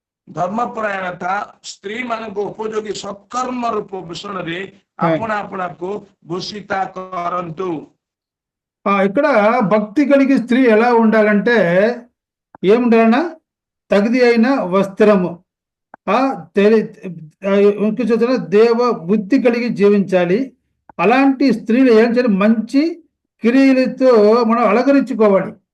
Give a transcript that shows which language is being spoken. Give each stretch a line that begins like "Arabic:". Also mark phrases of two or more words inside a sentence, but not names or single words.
Odia: ଧର୍ମପରାୟଣତା ସ୍ତ୍ରୀ ମାନଙ୍କୁ ଉପଯୋଗୀ ସତ୍କର୍ମ ରୂପ ଭୂଷଣରେ ଆପଣା ଆପଣାକୁ ଭୂଷିତା କରନ୍ତୁ.
Telugu: ఇక్కడ భక్తి కలిగి స్త్రీ ఎలా ఉండాలంటే ఏముండాలన్నా తగిది అయిన వస్త్రము దేవ బుద్ధి కలిగి జీవించాలి. అలాంటి స్త్రీలు ఏం చేయాలి? మంచి క్రియలతో మనం అలంకరించుకోవాలి.